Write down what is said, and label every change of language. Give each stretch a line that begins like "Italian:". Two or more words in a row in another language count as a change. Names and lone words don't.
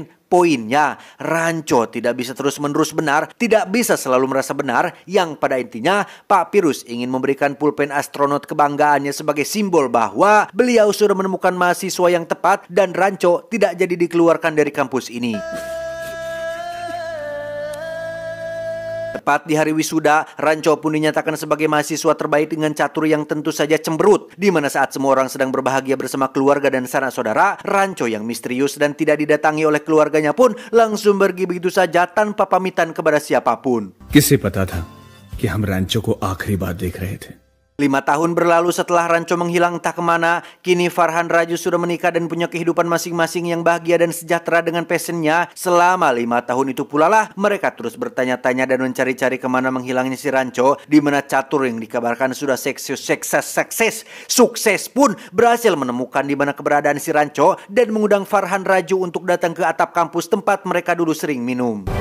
Indonesian: Poinnya, Rancho tidak bisa terus-menerus benar, tidak bisa selalu merasa benar, yang pada intinya Pak Pirus ingin memberikan pulpen astronot kebanggaannya sebagai simbol bahwa beliau sudah menemukan mahasiswa yang tepat dan Rancho tidak jadi dikeluarkan dari kampus ini. Tepat di hari wisuda, Rancho pun dinyatakan sebagai mahasiswa terbaik dengan catur yang tentu saja cemberut. Di mana saat semua orang sedang berbahagia bersama keluarga dan sanak saudara, Rancho yang misterius dan tidak didatangi oleh keluarganya pun langsung pergi begitu saja tanpa pamitan kepada siapapun.
Hindi: किसे पता था कि हम Rancho को आखिरी बार देख रहे थे.
Indonesian: 5 tahun berlalu setelah Rancho menghilang entah kemana, kini Farhan Raju sudah menikah dan punya kehidupan masing-masing yang bahagia dan sejahtera dengan passionnya. Selama 5 tahun itu pula lah, mereka terus bertanya-tanya dan mencari-cari kemana menghilangnya si Rancho, di mana catur yang dikabarkan sudah sukses pun berhasil menemukan di mana keberadaan si Rancho dan mengundang Farhan Raju untuk datang ke atap kampus tempat mereka dulu sering minum.